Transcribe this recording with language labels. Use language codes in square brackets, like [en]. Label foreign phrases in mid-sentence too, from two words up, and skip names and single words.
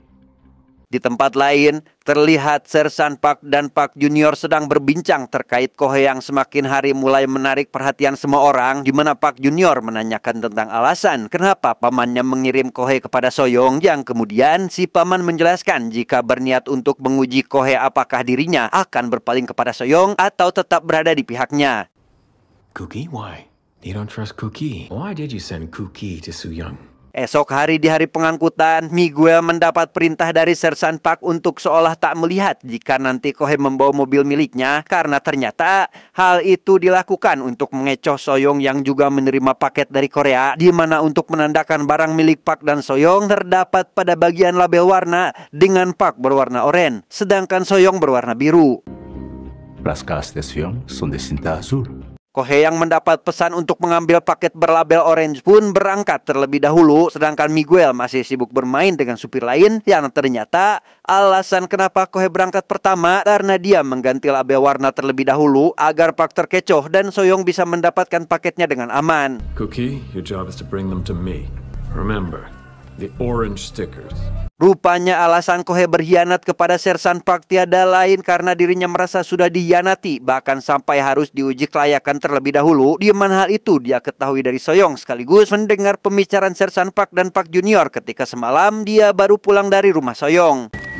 [id] Di tempat lain, terlihat Sersan Park dan Park Junior sedang berbincang terkait Kohe yang semakin hari mulai menarik perhatian semua orang, di mana Park Junior menanyakan tentang alasan kenapa pamannya mengirim Kohe kepada Soyoung, yang kemudian si paman menjelaskan jika berniat untuk menguji Kohe apakah dirinya akan berpaling kepada Soyoung atau tetap berada di pihaknya. [en] Cookie? Why? You don't trust Cookie. Why did you send Cookie to Soo-young? [id] Esok hari di hari pengangkutan, Miguel mendapat perintah dari Sersan Park untuk seolah tak melihat jika nanti Kohe membawa mobil miliknya, karena ternyata hal itu dilakukan untuk mengecoh Soyoung yang juga menerima paket dari Korea, di mana untuk menandakan barang milik Park dan Soyoung terdapat pada bagian label warna dengan Park berwarna oranye, sedangkan Soyoung berwarna biru. [es] Las cajas de Soo-young son de cinta azul. [id] Kohe yang mendapat pesan untuk mengambil paket berlabel orange pun berangkat terlebih dahulu, sedangkan Miguel masih sibuk bermain dengan supir lain yang ternyata alasan kenapa Kohe berangkat pertama karena dia mengganti label warna terlebih dahulu agar Park terkecoh dan Soyoung bisa mendapatkan paketnya dengan aman. [en] Cookie, your job is to bring them to me. Remember, the orange stickers. [id] Rupanya alasan Kohe berkhianat kepada Sersan Park tiada lain karena dirinya merasa sudah dikhianati, bahkan sampai harus diuji kelayakan terlebih dahulu, di mana hal itu dia ketahui dari Soyoung sekaligus mendengar pembicaraan Sersan Park dan Park Junior ketika semalam dia baru pulang dari rumah Soyoung.